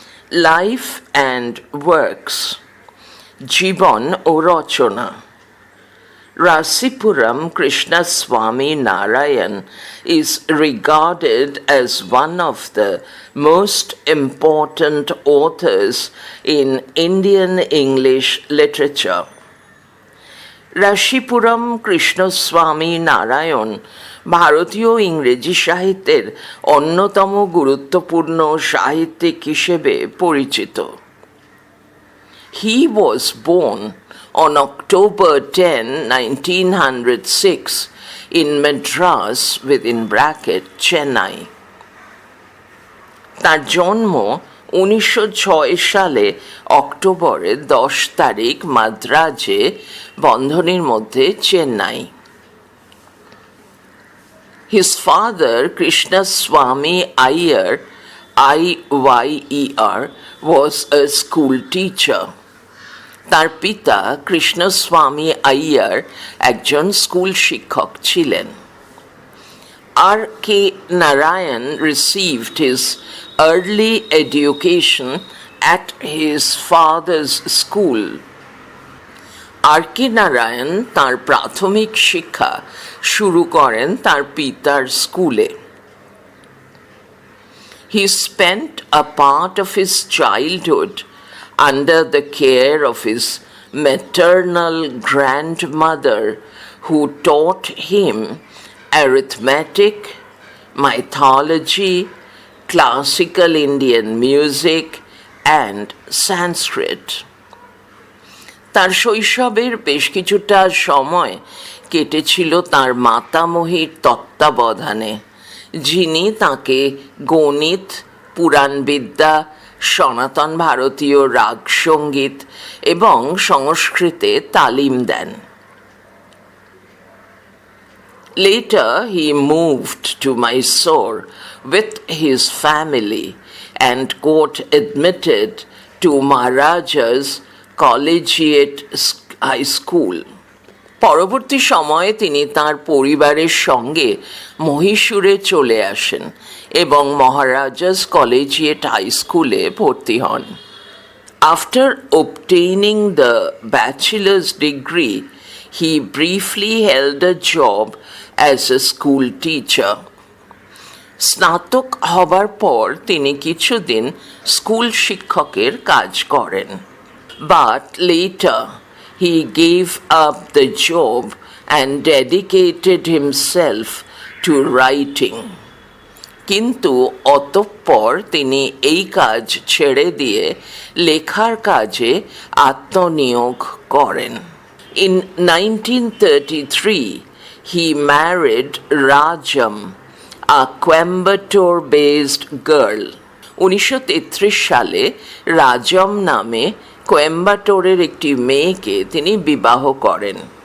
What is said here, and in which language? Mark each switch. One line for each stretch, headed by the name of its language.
English: Life and Works.
Bangla: Jibon o Rochona.
English: Rasipuram Krishnaswamy Narayan is regarded as one of the most important authors in Indian English literature.
Bangla: রাশিপুরম Krishnaswami Narayan ভারতীয় ইংরেজি সাহিত্যের অন্যতম গুরুত্বপূর্ণ সাহিত্যিক হিসেবে পরিচিত।
English: He was born on October 10, 1906 in Madras (Chennai).
Bangla: তার জন্ম 1906 সালে অক্টোবরের 10 তারিখ মাদ্রাজে বন্ধনীর মধ্যে Chennai.
English: His father, Krishnaswamy Iyer, I-Y-E-R, was a school teacher.
Bangla: তার পিতা কৃষ্ণস্বামী আইয়ার একজন স্কুল শিক্ষক ছিলেন।
English: R.K. Narayan received his early education at his father's school.
Bangla: R.K. Narayan তার প্রাথমিক শিক্ষা শুরু করেন তার পিতার স্কুলে।
English: He spent a part of his childhood under the care of his maternal grandmother, who taught him arithmetic, mythology, classical Indian music, and Sanskrit.
Bangla: তার শৈশবের বেশ কিছুটা সময় কেটেছিল তার মাতামহীর তত্ত্বাবধানে, যিনি তাকে গণিত, পুরাণবিদ্যা, সনাতন ভারতীয় রাগ সঙ্গীত এবং সংস্কৃতে তালিম দেন।
English: Later, he moved to Mysore with his family and got admitted to Maharaja's Collegiate High School.
Bangla: পরবর্তী সময়ে তিনি তার পরিবারের সঙ্গে মহীশূরে চলে আসেন এবং মহারাজাস কলেজিয়েট হাই স্কুলে ভর্তি হন।
English: After obtaining the bachelor's degree, he briefly held a job as a school teacher.
Bangla: স্নাতক হবার পর তিনি কিছুদিন স্কুল শিক্ষকের কাজ করেন।
English: But later he gave up the job and dedicated himself to writing.
Bangla: কিন্তু অতঃপর তিনি এই কাজ ছেড়ে দিয়ে লেখার কাজে আত্মনিয়োগ করেন।
English: In 1933 he married Rajam, a Coimbatore-based girl.
Bangla: 1933 সালে রাজম নামে কোয়েম্বাটোরের একটি মেয়েকে তিনি বিবাহ করেন।